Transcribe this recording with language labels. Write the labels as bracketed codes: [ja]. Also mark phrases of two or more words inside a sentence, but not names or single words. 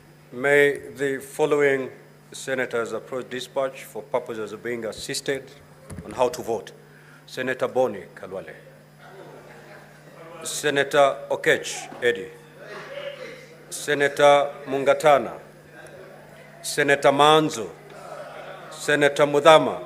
[en] May the following senators approach dispatch for purposes of being assisted on how to vote. Senator Boni Kalwale. Senator Okech Eddie. Senator Mungatana. Senator Manzo. Senator Mudhama.